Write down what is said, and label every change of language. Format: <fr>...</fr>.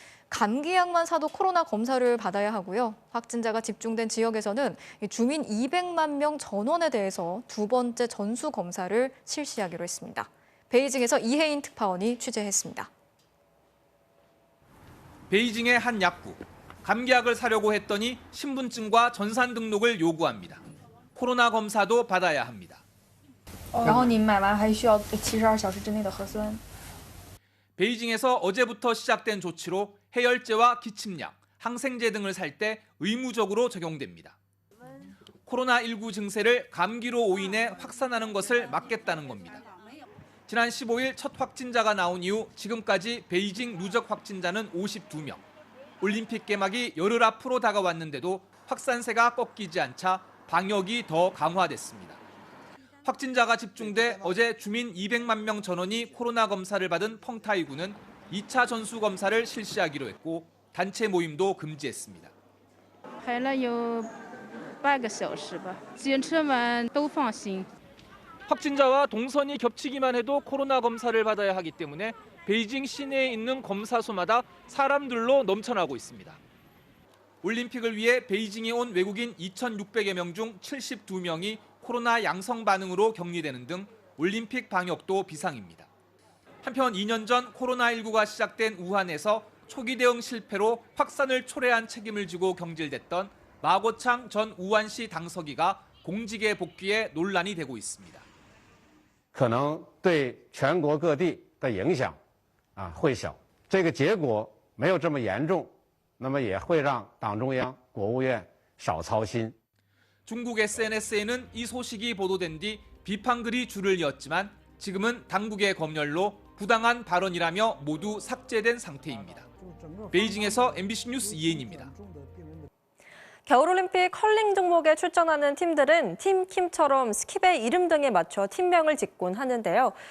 <ko>감기약만 사도 코로나 검사를 받아야 하고요. 확진자가 집중된 지역에서는 주민 200만 명 전원에 대해서 두 번째 전수 검사를 실시하기로 했습니다. 베이징에서 이혜인 특파원이 취재했습니다. 베이징의 한 약국. 감기약을 사려고 했더니 신분증과 전산 등록을 요구합니다. 코로나 검사도 받아야 합니다.</ko> <zh>然后你买完还需要72小时之内的核酸。</zh> <ko>베이징에서 어제부터 시작된 조치로 해열제와 기침약, 항생제 등을 살 때 의무적으로 적용됩니다. 코로나19 증세를 감기로 오인해 확산하는 것을 막겠다는 겁니다. 지난 15일 첫 확진자가 나온 이후 지금까지 베이징 누적 확진자는 52명. 올림픽 개막이 열흘 앞으로 다가왔는데도 확산세가 꺾이지 않자 방역이 더 강화됐습니다. 확진자가 집중돼 어제 주민 200만 명 전원이 코로나 검사를 받은 펑타이구는 2차 전수 검사를 실시하기로 했고 단체 모임도 금지했습니다.</ko> <zh>排了有半个小时吧，检测完都放心。</zh> <ko>확진자와 동선이 겹치기만 해도 코로나 검사를 받아야 하기 때문에 베이징 시내에 있는 검사소마다 사람들로 넘쳐나고 있습니다. 올림픽을 위해 베이징에 온 외국인 2,600여 명 중 72명이 코로나 양성 반응으로 격리되는 등 올림픽 방역도 비상입니다. 한편 2년 전 코로나19가 시작된 우한에서 초기 대응 실패로 확산을 초래한 책임을 지고 경질됐던 마고창 전 우한시 당서기가 공직에 복귀해 논란이 되고 있습니다.</ko> <zh>可能对全国各地的影响会小，这个结果没有这么严重，那么也会让党中央、国务院少操心。</zh> <ko>중국 SNS에는 이 소식이 보도된 뒤 비판글이 줄을 이었지만 지금은 당국의 검열로 부당한 발언이라며 모두 삭제된 상태입니다. 베이징에서 MBC 뉴스 이혜인입니다. 겨울올림픽 컬링 종목에 출전하는 팀들은 팀킴처럼 스킵의 이름 등에 맞춰 팀명을 짓곤 하는데요.</ko>